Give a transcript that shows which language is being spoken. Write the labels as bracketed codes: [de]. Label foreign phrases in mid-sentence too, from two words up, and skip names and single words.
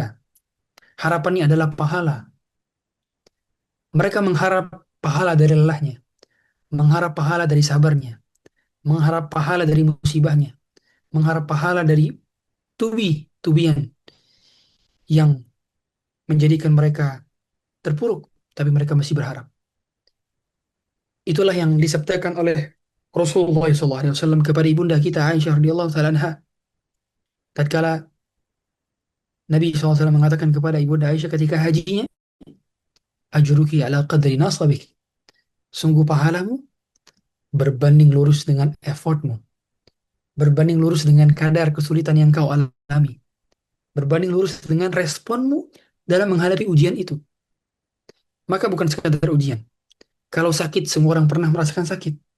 [id] Harapannya adalah pahala. Mereka mengharap pahala dari lelahnya, mengharap pahala dari sabarnya, mengharap pahala dari musibahnya, mengharap pahala dari tubi-tubian yang menjadikan mereka terpuruk, tapi mereka masih berharap. Itulah yang disabdakan oleh Rasulullah SAW kepada ibunda kita Aisyah [ar] رضي الله تعالى عنها. [id] Tatkala Nabi SAW mengatakan kepada ibunda Aisyah ketika hajinya, [ar] أجرك على قدر نصبك. [id] Sungguh pahalamu berbanding lurus dengan effortmu, berbanding lurus dengan kadar kesulitan yang kau alami, berbanding lurus dengan responmu dalam menghadapi ujian itu. Maka bukan sekadar ujian. Kalau sakit, semua orang pernah merasakan sakit.